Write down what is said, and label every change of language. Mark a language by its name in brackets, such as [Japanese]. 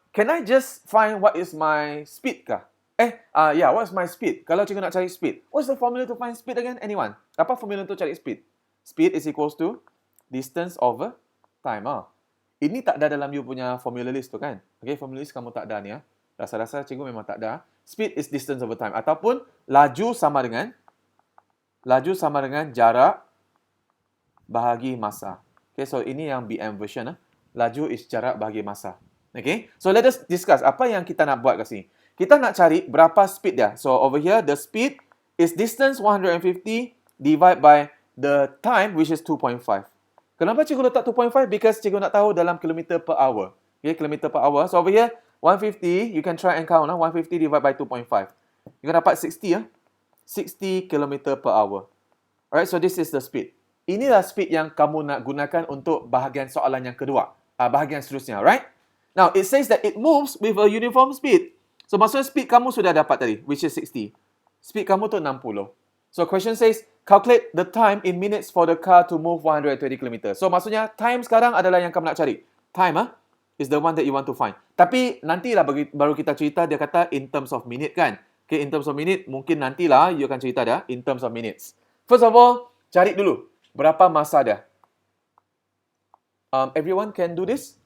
[English] can I just find what is my speed kah? Yeah, what's my speed? [Malay] Kalau cikgu nak cari speed, [English] what's the formula to find speed again? Anyone? [Malay] Apa formula untuk cari speed? [English] Speed is equals to distance over time. [Malay] Ini tak ada dalam you punya formula list tu kan? Okay, formula list kamu tak ada ni. Rasa-rasa cikgu memang tak ada. [English] Speed is distance over time. [Malay] Ataupun laju sama dengan jarak bahagi masa. Okay, so ini yang BM version. Laju is jarak bahagi masa. Okay, so let us discuss apa yang kita nak buat kat sini. Kita nak cari berapa speed dia. [English] So over here, the speed is distance 150 divided by the time, which is 2.5. [Malay] Kenapa cikgu letak 2.5? [English] Because [Malay] cikgu nak tahu dalam kilometer per hour. Okay, kilometer per hour. [English] So over here, 150, you can try and count. 150 divided by 2.5. You can dapat 60. 60 km per hour. Alright, so this is the speed. [Malay] Inilah speed yang kamu nak gunakan untuk bahagian soalan yang kedua. [English] Bahagian seterusnya, right? Now, it says that it moves with a uniform speed. [Malay] So, maksudnya speed kamu sudah dapat tadi, which is 60. Speed kamu tu 60. [English] So, question says, calculate the time in minutes for the car to move 120 km. [Malay] So, maksudnya, time sekarang adalah yang kamu nak cari. [English] Time is the one that you want to find. [Malay] Tapi, nantilah baru kita cerita, dia kata in terms of minute kan. Okay, in terms of minute, mungkin nantilah you akan cerita dia in terms of minutes. First of all, cari dulu berapa masa dia. [English] Everyone can do this?